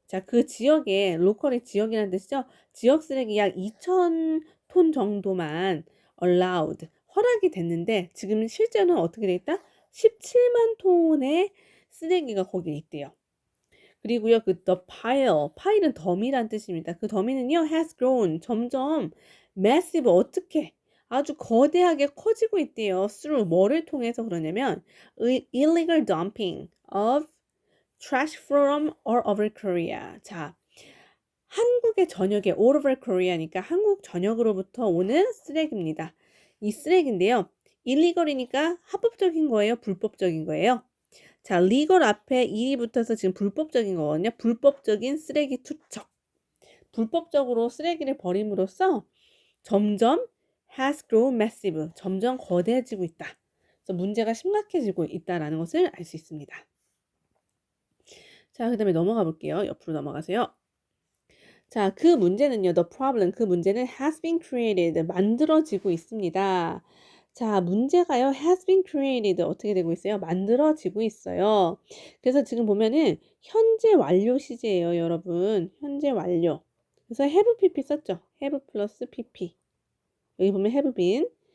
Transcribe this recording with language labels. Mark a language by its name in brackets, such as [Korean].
[Korean] 자, 그 지역에 로컬이 지역이라는 뜻이죠. 지역 쓰레기 약 2,000톤 정도만 allowed 허락이 됐는데 지금 실제로는 어떻게 돼 있다? 17만 톤의 쓰레기가 거기에 있대요. 그리고요, the pile은 더미란 뜻입니다. 그 더미는요, [English] has grown, [Korean] 점점 massive, 어떻게 아주 거대하게 커지고 있대요. [English] through [Korean] 뭐를 통해서 그러냐면 [English] illegal dumping of trash from all over Korea. [Korean] 자, 한국의 전역에 [English] all over Korea [Korean] 니까 한국 전역으로부터 오는 쓰레기입니다. 이 쓰레기인데요, illegal이니까 합법적인 거예요, 불법적인 거예요? 자, legal 앞에 일이 붙어서 지금 불법적인 거거든요. 불법적인 쓰레기 투척. 불법적으로 쓰레기를 버림으로써 점점 [English] has grown massive. [Korean] 점점 거대해지고 있다. 그래서 문제가 심각해지고 있다라는 것을 알 수 있습니다. 자, 그 다음에 넘어가 볼게요. 옆으로 넘어가세요. 자, 그 문제는요. [English] The problem, [Korean] 그 문제는 [English] has been created. [Korean] 만들어지고 있습니다. 자, 문제가요. [English] has been created [Korean] 어떻게 되고 있어요? 만들어지고 있어요. 그래서 지금 보면은 현재 완료 시제예요, 여러분. 현재 완료. 그래서 have pp 썼죠. have 플러스 pp. 여기 보면 [English] have been.